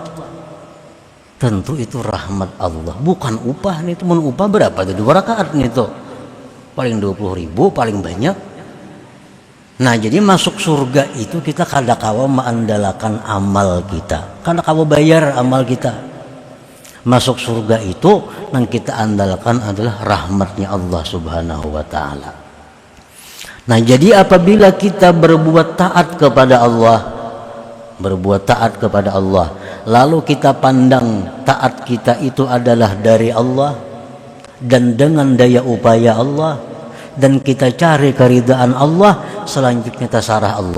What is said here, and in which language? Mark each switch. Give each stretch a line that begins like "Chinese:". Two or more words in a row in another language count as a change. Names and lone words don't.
Indonesian: Tentu itu rahmat Allah, bukan upah nih. Teman upah berapa tuh 2 rakaat nih tuh, paling 20.000 paling banyak.
Banjar: Nah jadi masuk surga itu kita kada kawa mengandalkan amal kita, kada kawa bayar amal kita.
Indonesian: Masuk surga itu yang kita andalkan adalah rahmatnya Allah
Arabic: subhanahu wa ta'ala.
Indonesian: Nah jadi apabila kita berbuat taat kepada Allah, berbuat taat kepada Allah, lalu kita pandang taat kita itu adalah dari Allah dan dengan daya upaya Allah, dan kita cari keridaan Allah, selanjutnya tasarah Allah.